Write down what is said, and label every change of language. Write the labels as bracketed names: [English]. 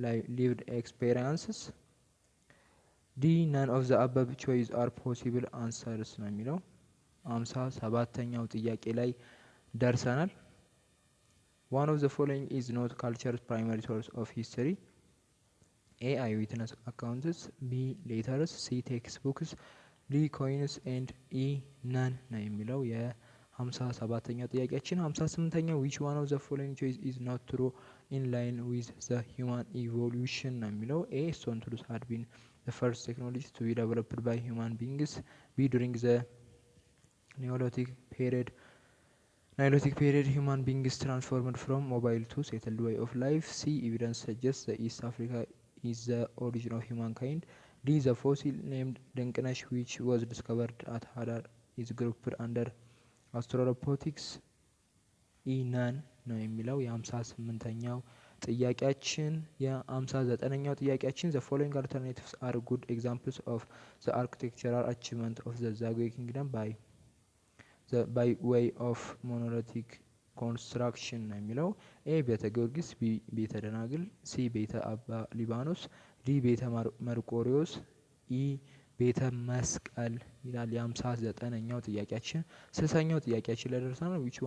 [English] lived experiences, ዲ none of the above choice are possible answers [Amharic] ነው የሚለው። 57ኛው ጥያቄ ላይ ደርሰናል። [English] one of the following is not culture's primary source of history. A eyewitness accounts, B letters, C textbooks, D coins and E none [Amharic] ነው የሚለው። የ57ኛው ጥያቄያችን 58ኛው [English] which one of the following choice is not true in line with the human evolution [Amharic] ነው የሚለው። [English] A stone tools had been the first technology to be developed by human beings. B. During the Neolithic period, human beings transformed from mobile to settled way of life. C. Evidence suggests that East Africa is the origin of humankind. D. The fossil named Dinkinesh, which was discovered at Hadar, is grouped under Australopithecus. E. [Amharic] None ነው የሚለው የ58ኛው ጥያቄያችን። የ59ኛው ጥያቄያችን [English] the following alternatives are good examples of the architectural achievement of the Zagwe kingdom by way of monolithic construction [Amharic] ነው የሚለው። ኤ ቤተ ጊዮርጊስ፣ ቢ ቤተ ደናግል፣ ሲ ቤተ አባ ሊባኖስ፣ ዲ ቤተ መርቆሪዎስ፣ ኢ ቤተ መስቀል ይላል። የ59ኛው ጥያቄያችን። 60ኛው ጥያቄያችን ላይ ደርሰናል።